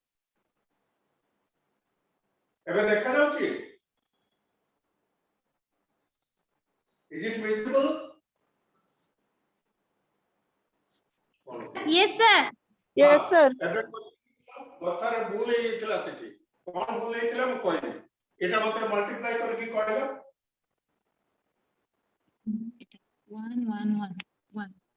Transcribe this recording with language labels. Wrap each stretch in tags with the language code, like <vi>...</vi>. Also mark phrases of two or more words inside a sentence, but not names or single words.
<or>ଏବେ ଦେଖାଯାଉଛି?</or> <en>Is it visible? Yes, sir. Yes, sir.</en> <or>ଏବେ କଥାରେ ଭୁଲ ହେଇଯାଇଥିଲା ସେଠି କଣ ଭୁଲ ହେଇଥିଲା ମୁଁ କହିବି ଏଟା ମତେ ମଲ୍ଟିପ୍ଲାଇ କରିକି କହିଲ 1, 1, 1, 1.</or>